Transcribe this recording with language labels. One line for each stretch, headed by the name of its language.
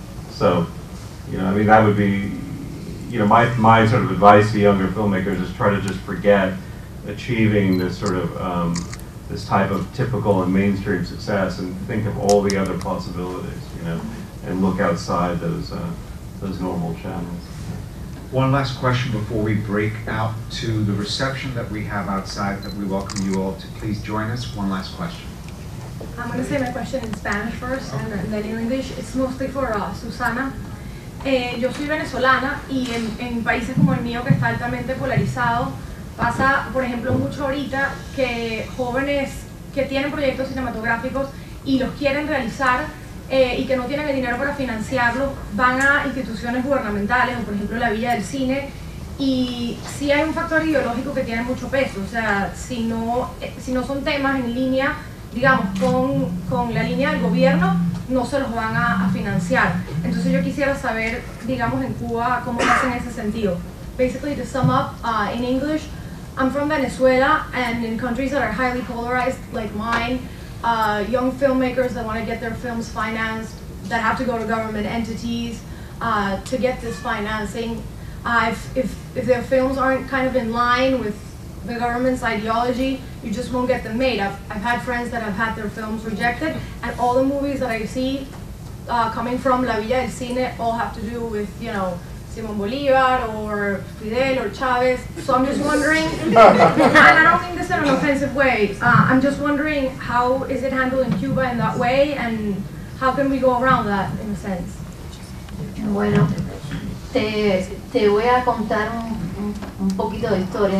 English: So, you know, I mean, that would be, you know, my sort of advice to younger filmmakers is try to just forget achieving this sort of this type of typical and mainstream success, and think of all the other possibilities, you know, and look outside those normal channels. One last question before we break out to the reception that we have outside, that we welcome you all to please join us. One last question. I'm going to say my question in Spanish first, and then in English. It's mostly for Susana.
Spanish: Yo soy venezolana y en países como el mío, que está altamente polarizado, pasa, por ejemplo, mucho ahorita que jóvenes que tienen proyectos cinematográficos y los quieren realizar y que no tienen el dinero para financiarlos, van a instituciones gubernamentales, o por ejemplo la Villa del Cine, y sí hay un factor ideológico que tiene mucho peso. O sea, si no son temas en línea, digamos, con la línea del gobierno, no se los van a financiar. Entonces yo quisiera saber, digamos, en Cuba, cómo pasa en ese sentido.
English: Basically, to sum up in English, I'm from Venezuela, and in countries that are highly polarized, like mine, young filmmakers that want to get their films financed, that have to go to government entities to get this financing. If their films aren't kind of in line with the government's ideology, you just won't get them made. I've had friends that have had their films rejected, and all the movies that I see coming from La Villa del Cine all have to do with, you know, Simón Bolívar or Fidel or Chavez. So I'm just wondering, and I don't mean this in an offensive way, I'm just wondering, how is it handled in Cuba in that way, and how can we go around that in a sense?
Spanish: Bueno, te voy a contar un poquito de historia.